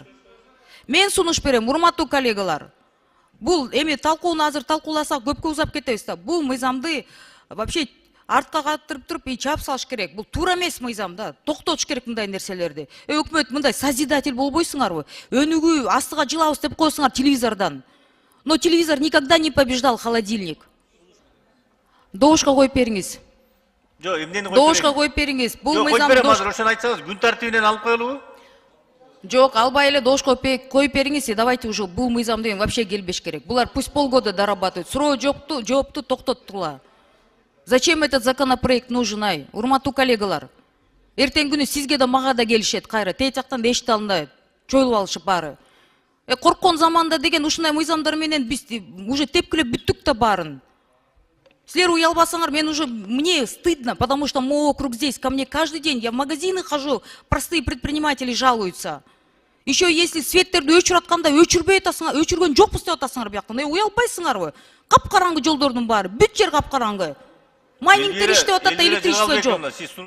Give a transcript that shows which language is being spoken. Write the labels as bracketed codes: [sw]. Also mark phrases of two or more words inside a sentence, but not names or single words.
[ky] Мен сунуш берем, урматтуу коллегалар. Бул эми талкууну азыр талкууласак көпкө узап кетебиз да. Бул мыйзамды вообще артка каттырып туруп чаап салыш керек. Бул туура эмес мыйзам да. Токтотуш керек мындай нерселерди. Өкмөт мындай созидатель болбойсуңарбы? Өнүгүү астыга жылабыз деп койсуңар телевизордон. [ru] Но телевизор никогда не побеждал холодильник. [ky] Добушка коюп бериңиз. Жок, эмнени коюп Добушка коюп бериңиз. Бул мыйзам ошону айтсаңыз, күн тартибинен алып коелубу? Жок, албай эле добушка коюп бериңиз. [ru] Давайте уже [ky] бул мыйзам деген вообще келбеш керек. [ru] Булар пусть полгода дорабатывают. [ky] Суроо жокту, жоопту токтоттула. [ru] Зачем этот законопроект нужен, [ky] ай? Урматтуу коллегалар. Эртең күнү сизге да мага да келишет кайра. Тээ жактан да эшите алынбайт. Чойлуп алышып баары. Корккон заманда деген ушундай мыйзамдар менен биз уже тепкилеп бүттүк да баарын. Силер уялбасаңар, мен [ru] уже, мне стыдно, потому что мой округ здесь, ко мне каждый день, я в магазины хожу, простые предприниматели жалуются. Еще если [ky] светтерди өчүрүп атканда өчүрбөй атасыңар, өчүргөн жокпуз деп атасыңар бияктан. Уялбайсыңарбы? Капкараңгы жолдордун баары, бүт жер капкараңгы. Майнингтер иштеп атат да электричество жок.